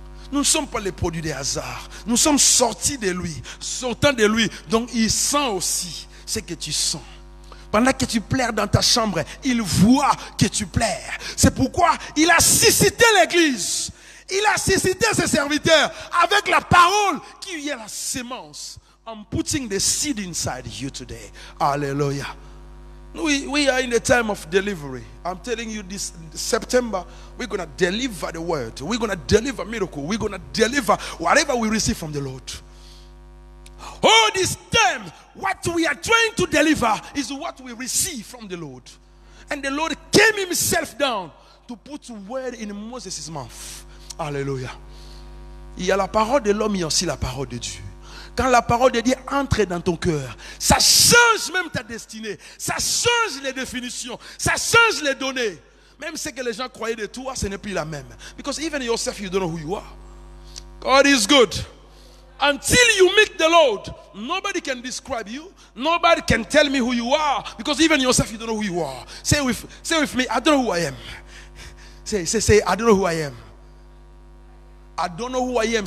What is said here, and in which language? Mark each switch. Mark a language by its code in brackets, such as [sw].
[fr] Nous ne sommes pas les produits des hasards. Nous sommes sortis de lui, sortant de lui. Donc il sent aussi ce que tu sens. Pendant que tu pleures dans ta chambre, il voit que tu pleures. C'est pourquoi il a suscité l'église. Il a suscité ses serviteurs avec la parole qui est la sémence. [en] I'm putting the seed inside you today. Hallelujah. We are in the time of delivery. I'm telling you this September, we're going to deliver the word. We're going to deliver miracle. We're going to deliver whatever we receive from the Lord. All this time, what we are trying to deliver is what we receive from the Lord. And the Lord came himself down to put word in Moses' mouth. [fr] Alléluia. Il y a la parole de l'homme, il y a aussi la parole de Dieu. Quand la parole de Dieu entre dans ton cœur, ça change même ta destinée. Ça change les définitions. Ça change les données. Même ce que les gens croyaient de toi, ce n'est plus la même. [en] Because even yourself, you don't know who you are. God is good. Until you meet the Lord, nobody can describe you. Nobody can tell me who you are. Because even yourself, you don't know who you are. Say with me, I don't know who I am. Say, I don't know who I am. I don't know who I am.